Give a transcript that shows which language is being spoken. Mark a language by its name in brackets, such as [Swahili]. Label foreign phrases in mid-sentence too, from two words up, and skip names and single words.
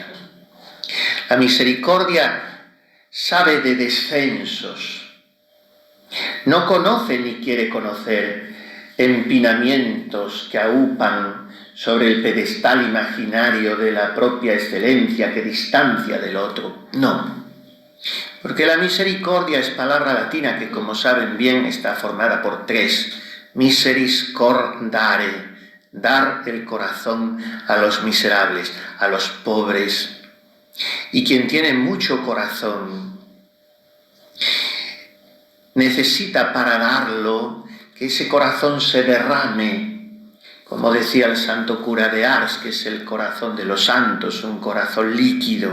[Spanish] La misericordia sabe de descensos, no conoce ni quiere conocer empinamientos que aupan sobre el pedestal imaginario de la propia excelencia que distancia del otro. No, porque la misericordia es palabra latina que, como saben bien, está formada por tres. [Latin] Miseris cor dare, [Spanish] dar el corazón a los miserables, a los pobres. Y quien tiene mucho corazón necesita para darlo que ese corazón se derrame, como decía el santo cura de Ars, que es el corazón de los santos, un corazón líquido.